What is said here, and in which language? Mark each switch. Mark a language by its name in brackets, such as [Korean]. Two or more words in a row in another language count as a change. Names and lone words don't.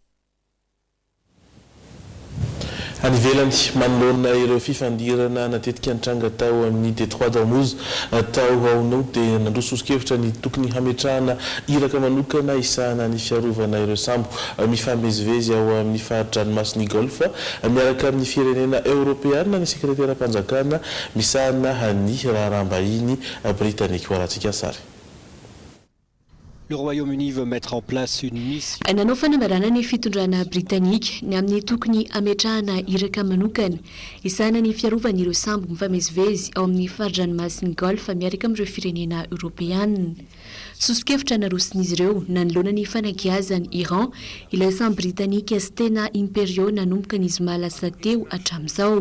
[Malagasy] Any ivelany manoloana ireo fifandirana natetika nitranga tao amin'ny Détroit d'Ormuz tao ao dia nandroso osikevitra ny tokony hametrahana iraka manokana isahana ny fiarovana ireo sambo mifamezivezy ao amin'ny fahadranomasiny Golfe miaraka amin'ny firenena Européana ny sekretera mpanjakana misahana ny raharaham-bahiny Britannique ho aratsika sary. [French] Le Royaume-Uni veut mettre en place une mission. [Malagasy] Nanao fanambarana ny fitondrana Britannique ny amin'ny tokony ametrahana iraka manokana isahana ny fiarovana ireo sambo mifamezivezy ao amin'ny fahadranomasiny Golfe miaraka amin'ireo firenena Européana. Soskevitra narosin'izy ireo nanoloana ny fanakiazany Iran ilay sambo britanika Stena Imperio nanomboka ny zoma lasa teo hatramin'izao.